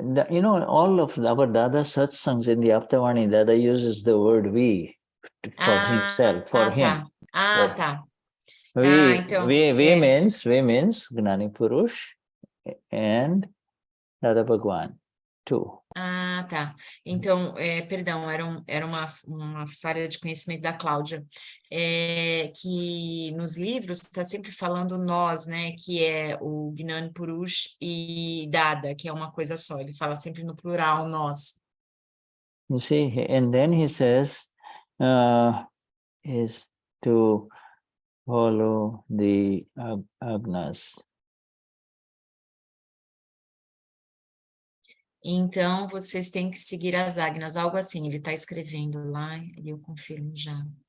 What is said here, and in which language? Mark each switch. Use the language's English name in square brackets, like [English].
[English] You know, all of our Dada satsangs in the Aptavani, Dada uses the word we for himself, for him. [Portuguese] Tá. Tá. [English] We [Portuguese] então, [English] means Gnani Purush and Dada Bhagwan too. [Portuguese] Tá. Então, perdão, era uma falha de conhecimento da Cláudia, que nos livros está sempre falando nós, né, que é o Gnani Purush e Dada, que é uma coisa só, ele fala sempre no plural, nós. [English] You see, and then he says, is to follow the agnas. [Portuguese] Então, vocês têm que seguir as agnas, algo assim, ele está escrevendo lá, e eu confirmo já.